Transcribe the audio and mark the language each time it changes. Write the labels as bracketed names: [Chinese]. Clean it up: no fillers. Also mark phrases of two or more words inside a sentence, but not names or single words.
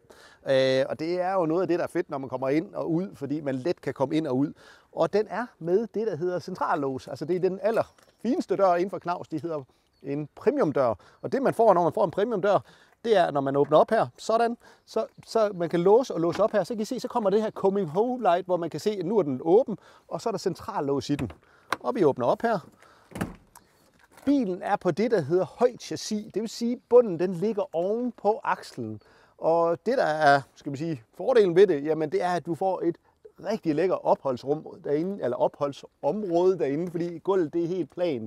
[Danish] Og det er jo noget af det, der er fedt, når man kommer ind og ud, fordi man let kan komme ind og ud. Og den er med det, der hedder centrallås. Altså det er den allerfineste dør inden for Knaus, det hedder en premiumdør. Og det man får, når man får en premiumdør, det er, når man åbner op her, sådan, så man kan låse og låse op her, så kan I se, så kommer det her [English] coming home light, [Danish] hvor man kan se, at nu er den åben, og så er der centrallås i den. Og vi åbner op her. Bilen er på det, der hedder højt chassis, det vil sige, at bunden den ligger oven på akslen. Og det, der er, skal vi sige, fordelen ved det, jamen det er, at du får et rigtig lækker opholdsrum derinde, eller opholdsområde derinde, fordi gulvet det er helt plan.